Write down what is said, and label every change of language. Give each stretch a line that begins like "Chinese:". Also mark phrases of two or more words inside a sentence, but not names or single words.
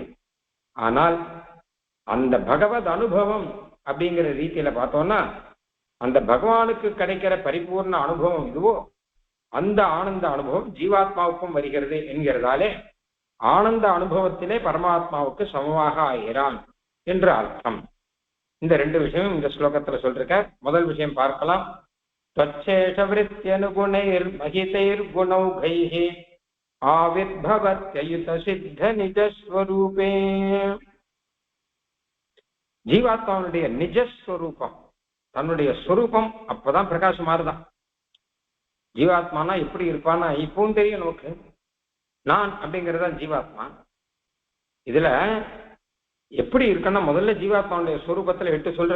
Tamil: ஆனால் அந்த பகவத் அனுபவம் அப்படிங்கிற ரீதியில பார்த்தோம்னா, அந்த பகவானுக்கு கிடைக்கிற பரிபூர்ண அனுபவம் இதுவோ, அந்த ஆனந்த அனுபவம் ஜீவாத்மாவுக்கும் வருகிறது என்கிறதாலே ஆனந்த அனுபவத்திலே பரமாத்மாவுக்கு சமமாக ஆகிறான் என்று அர்த்தம். இந்த ரெண்டு விஷயமும் இந்த ஸ்லோகத்துல சொல்லிருக்க. முதல் விஷயம் பார்க்கலாம்.
Sanskrit: त्वच्छेषवृत्त्यनुगुणैर् महितैर्गुणौघैः आविर्भवत्ययुत सिद्ध निजस्वरूपे.
Tamil: ஜீவாத்மாவுடைய நிஜஸ்வரூபம், தன்னுடைய ஸ்வரூபம் அப்பதான் பிரகாசமாறுதான். ஜீவாத்மானா எப்படி இருப்பான்னா இப்பவும் தெரியும் நமக்கு. நான் அப்படிங்கறதுதான் ஜீவாத்மா. இதுல எப்படி இருக்குன்னா முதல்ல ஜீவாத்மாவுடைய ஸ்வரூபத்துல எட்டு சொல்றா.